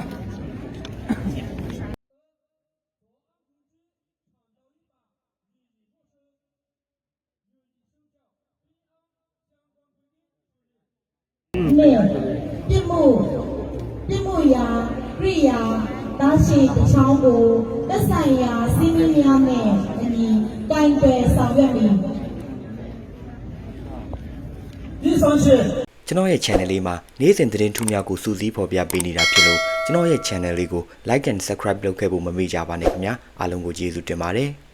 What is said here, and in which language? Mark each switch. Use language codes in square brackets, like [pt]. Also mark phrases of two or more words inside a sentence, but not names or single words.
[my] ပြမှုရာပြိယာတာရှိတချောင်းကိုသက်ဆိုင်ရာစီးမင်းများနဲ့အညီကင်တွယ်ဆောင်ရွက်မည် ကျွန်တော်ရဲ့ channel လေးမှာနေ့စဉ်သတင်းထူးများကိုစူးစီးဖော်ပြပေးနေတာဖြစ်လို့ကျွန်တော်ရဲ့ channel လေးကို [en] like and subscribe [my] လုပ်ခဲ့ဖို့မမေ့ကြပါနဲ့ခင်ဗျာအားလုံးကိုကျေးဇူးတင်ပါတယ်